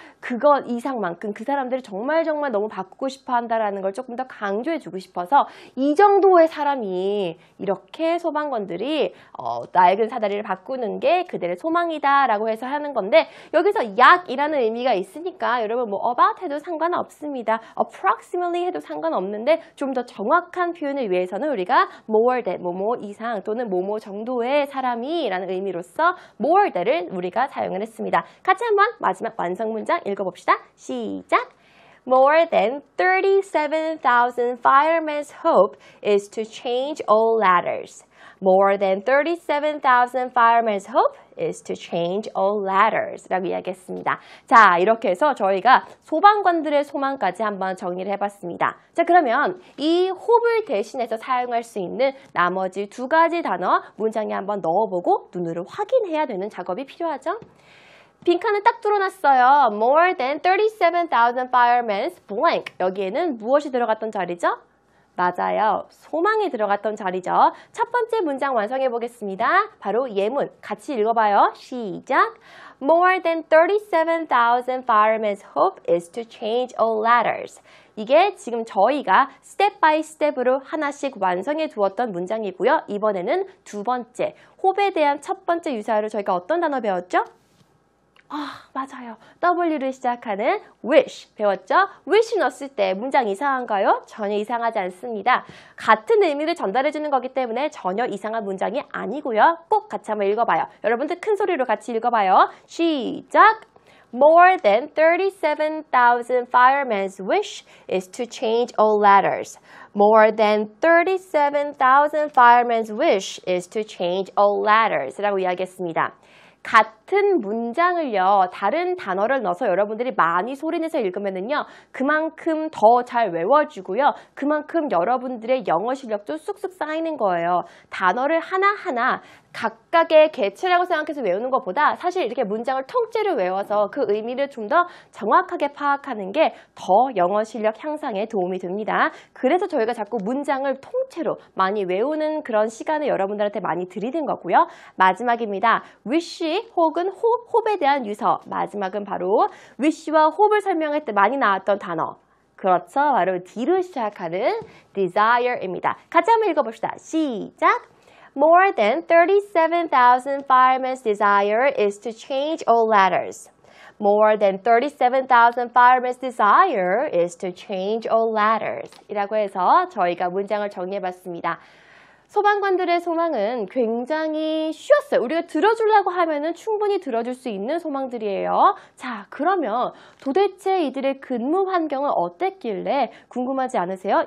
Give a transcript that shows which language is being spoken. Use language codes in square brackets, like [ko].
[ko] 그것 이상만큼 그 사람들이 정말 너무 바꾸고 싶어 한다라는 걸 조금 더 강조해 주고 싶어서 이 정도의 사람이 이렇게 소방관들이 낡은 사다리를 바꾸는 게 그들의 소망이다 라고 해서 하는 건데 여기서 약이라는 의미가 있으니까 여러분 뭐 about 해도 상관없습니다. approximately 해도 상관없는데 좀 더 정확한 표현을 위해서는 우리가 more than 뭐뭐 이상 또는 뭐뭐 정도의 사람이 라는 의미로서 more than을 우리가 사용을 했습니다. 같이 한번 마지막 완성 문장 읽어봅시다. 시작! [en] More than 37,000 firemen's hope is to change all ladders. More than 37,000 firemen's hope is to change all ladders [ko] 라고 이야기했습니다. 자, 이렇게 해서 저희가 소방관들의 소망까지 한번 정리를 해봤습니다. 자, 그러면 이 hope을 대신해서 사용할 수 있는 나머지 두 가지 단어 문장에 한번 넣어보고 눈으로 확인해야 되는 작업이 필요하죠. 빈칸을 딱 뚫어놨어요. [en] More than 37,000 firemen's blank. [ko] 여기에는 무엇이 들어갔던 자리죠? 맞아요. 소망이 들어갔던 자리죠. 첫 번째 문장 완성해 보겠습니다. 바로 예문 같이 읽어봐요. 시작. [en] More than 37,000 firemen's hope is to change all ladders. [ko] 이게 지금 저희가 스텝 바이 스텝으로 하나씩 완성해 두었던 문장이고요. 이번에는 두 번째, hope에 대한 첫 번째 유사어로 저희가 어떤 단어 배웠죠? 맞아요. W를 시작하는 wish 배웠죠? wish 넣었을 때 문장 이상한가요? 전혀 이상하지 않습니다. 같은 의미를 전달해 주는 거기 때문에 전혀 이상한 문장이 아니고요. 꼭 같이 한번 읽어봐요. 여러분들 큰 소리로 같이 읽어봐요. 시작! [en] More than 37,000 firemen's wish is to change all ladders. More than 37,000 firemen's wish is to change all ladders [ko] 라고 이야기했습니다. 같은 문장을요, 다른 단어를 넣어서 여러분들이 많이 소리내서 읽으면은요, 그만큼 더 잘 외워지고요, 그만큼 여러분들의 영어 실력도 쑥쑥 쌓이는 거예요. 단어를 하나하나 각각의 개체라고 생각해서 외우는 것보다 사실 이렇게 문장을 통째로 외워서 그 의미를 좀 더 정확하게 파악하는 게 더 영어 실력 향상에 도움이 됩니다. 그래서 저희가 자꾸 문장을 통째로 많이 외우는 그런 시간을 여러분들한테 많이 드리는 거고요. 마지막입니다. wish 혹은 hope에 대한 유서. 마지막은 바로 wish와 hope를 설명할 때 많이 나왔던 단어. 그렇죠. 바로 D로 시작하는 desire입니다. 같이 한번 읽어봅시다. 시작! [en] More than 37,000 firemen's desire is to change all ladders. More than 37,000 firemen's desire is to change all ladders. [ko] 이라고 해서 저희가 문장을 정리해봤습니다. 소방관들의 소망은 굉장히 쉬웠어요. 우리가 들어주려고 하면은 충분히 들어줄 수 있는 소망들이에요. 자, 그러면 도대체 이들의 근무 환경은 어땠길래 궁금하지 않으세요?